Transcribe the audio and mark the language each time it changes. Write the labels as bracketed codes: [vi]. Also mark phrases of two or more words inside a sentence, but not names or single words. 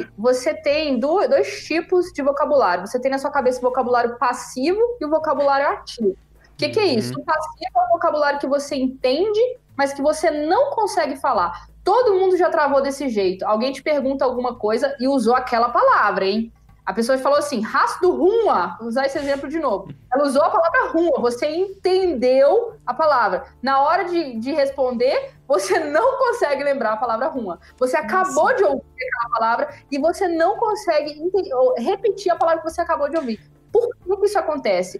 [pt] Você tem 2 tipos de vocabulário. Você tem na sua cabeça o vocabulário passivo e o vocabulário ativo. O que é isso? O passivo é o vocabulário que você entende, mas que você não consegue falar. Todo mundo já travou desse jeito. Alguém te pergunta alguma coisa e usou aquela palavra, hein? A pessoa falou assim, [de] hast du Hunger? [pt] Vou usar esse exemplo de novo. Ela usou a palavra Hunger, você entendeu a palavra. Na hora de responder, você não consegue lembrar a palavra Hunger. Você acabou de ouvir aquela palavra e você não consegue repetir a palavra que você acabou de ouvir. Por que isso acontece?